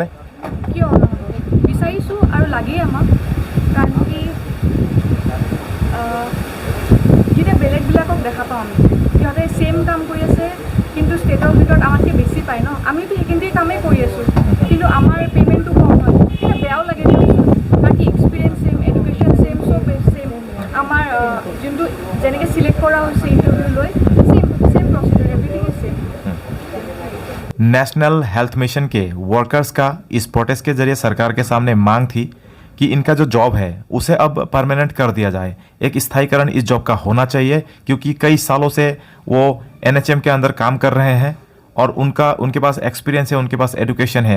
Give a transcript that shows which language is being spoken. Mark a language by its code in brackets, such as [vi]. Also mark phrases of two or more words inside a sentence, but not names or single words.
[as] কিয় বিচাৰিছোঁ আৰু লাগেই আমাক, কাৰণ কি যেতিয়া বেলেগবিলাকক দেখা পাওঁ আমি সিহঁতে ছেইম কাম কৰি আছে কিন্তু ষ্টেটৰ ভিতৰত আমাতকৈ বেছি পায় ন। আমিতো সেইখিনিতে কামেই কৰি আছোঁ কিন্তু আমাৰ পে'মেণ্টটো কম হয়, তেতিয়া বেয়াও লাগে দিয়কচোন। বাকী এক্সপিৰিয়েঞ্চ ছেইম, এডুকেশ্যন ছেইম, চব ছেইম। আমাৰ যোনটো যেনেকৈ চিলেক্ট কৰা হৈছে ইণ্টাৰভিউ লৈ [en] same procedure, everything is same. [hi] नेशनल हेल्थ मिशन के वर्कर्स का इस प्रोटेस्ट के जरिए सरकार के सामने मांग थी कि इनका जो जॉब है उसे अब परमानेंट कर दिया जाए, एक स्थायीकरण इस जॉब का होना चाहिए, क्योंकि कई सालों से वो NHM के अंदर काम कर रहे हैं और उनके पास एक्सपीरियंस है, उनके पास एजुकेशन है।